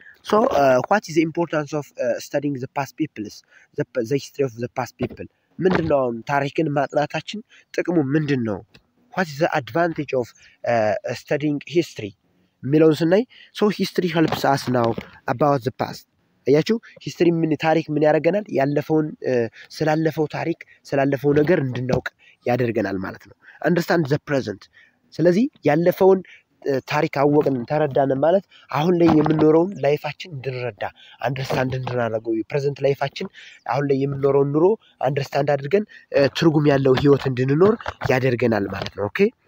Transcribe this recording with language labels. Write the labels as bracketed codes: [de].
[en] ሶ what is the importance of studying the past peoples the history of the past people [am] ምንድነው ታሪክን ማጥናታችን ጥቅሙ ምንድነው? [en] what is the advantage of studying history [am] የሚለውን ስናይ [en] so history helps us now about the past [am] አያችሁ ሂስትሪ ታሪክ ምን ያደርገናል? ያለፈውን ስላለፈው ታሪክ ስላለፈው ነገር እንድናውቅ ያደርገናል ማለት ነው። አንደርስታንድ ዘ ፕሬዘንት ስለዚህ ያለፈውን ታሪክ አወቅን ተረዳን ማለት አሁን ላይ የምንኖረውን ላይፋችን እንድንረዳ አንደርስታንድ እንድናደርገው ፕሬዘንት ላይፋችን አሁን ላይ የምንኖረውን ኑሮ አንደርስታንድ አድርገን ትርጉም ያለው ህይወት እንድንኖር ያደርገናል ማለት ነው። ኦኬ